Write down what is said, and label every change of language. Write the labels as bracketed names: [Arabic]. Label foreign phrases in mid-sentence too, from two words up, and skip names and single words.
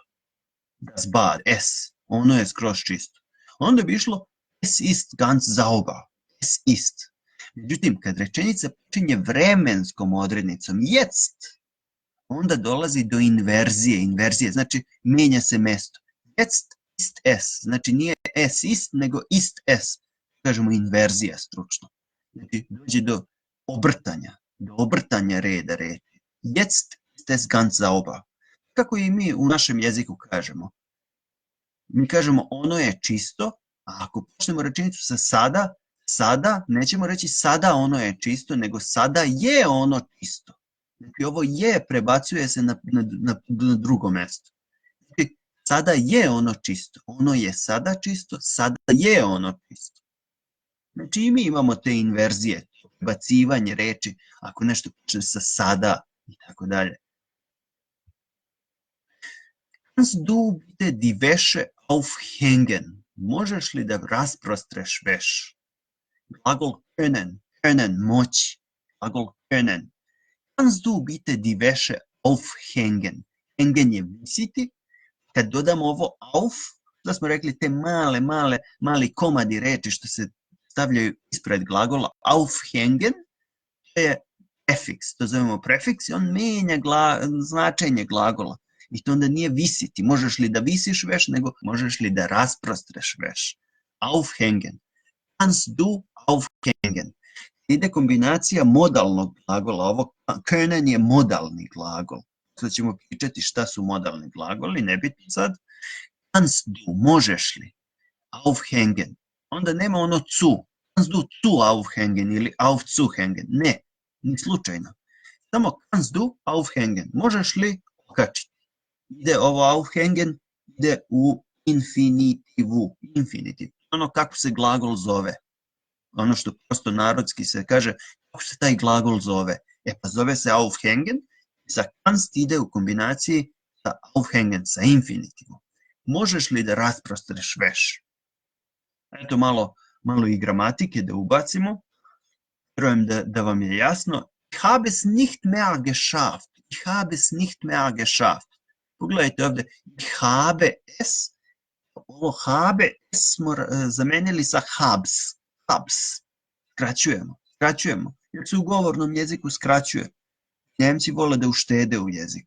[German] Das Bad, es, [Serbian] ono je skroz čisto. Onda bi išlo, [German] es ist ganz sauber. Es ist. [Serbian] Međutim, kad rečenica počinje vremenskom odrednicom, jetzt, onda dolazi do inverzije, znači menja se mesto. [German] Jetzt ist es, [Serbian] znači nije [German] es ist, [Serbian] nego [German] ist es. [Serbian] Kažemo inverzija stručno. Znači dođe do obrtanja reda reči. [German] Jetzt ist es ganz sauber. [Serbian] Kako i mi u našem jeziku kažemo? Mi kažemo ono je čisto, a ako počnemo rečenicu sa sada, nećemo reći sada ono je čisto, nego sada je ono čisto. Znači ovo je prebacuje se na drugo mesto. Znači, sada je ono čisto. Ono je sada čisto, sada je ono čisto. Znači i mi imamo te inverzije, prebacivanje reči, ako nešto počne sa sada i tako dalje. [German] Kannst du bitte die Wäsche aufhängen? [Serbian] možeš li da rasprostreš veš? Glagol können, moći. Glagol können. [German] Kannst du bitte die Wäsche aufhängen? [Serbian] Hängen je visiti. Kad dodamo ovo auf, da smo rekli te mali komadi reči što se stavljaju ispred glagola aufhängen, to je prefiks, to zovemo prefiks i on menja značenje glagola. I to onda nije visiti. Možeš li da visiš veš, nego možeš li da rasprostreš veš. [German] Aufhängen. Kannst du aufhängen. [Serbian] Ide kombinacija modalnog glagola. Ovo können je modalni glagol. Sad ćemo pričati šta su modalni glagoli, nebitno sad. [German] Kannst du, [Serbian] možeš li? Aufhängen. Onda nema ono [German] zu. Kannst du zu aufhängen ili aufzuhängen. [Serbian] Ne, ni slučajno. Samo [German] kannst du aufhängen. [Serbian] Možeš li okačiti? Ide ovo aufhängen, ide u infinitivu. Infinitiv. Ono kako se glagol zove. Ono što prosto narodski se kaže, kako se taj glagol zove. Pa zove se aufhängen, sa kannst ide u kombinaciji sa aufhängen, sa infinitivom. Možeš li da rasprostreš veš? Eto malo i gramatike da ubacimo. Vjerujem da vam je jasno. [German] Ich habe es nicht mehr geschafft. Ich habe es nicht mehr geschafft. [Serbian] Pogledajte ovdje. [German] Ich habe es. [Serbian] Ovo [German] habe es [Serbian] smo zamenili sa habs. Habs. Skraćujemo. Jer se u govornom jeziku skraćuje. Njemci vole da uštede u jeziku.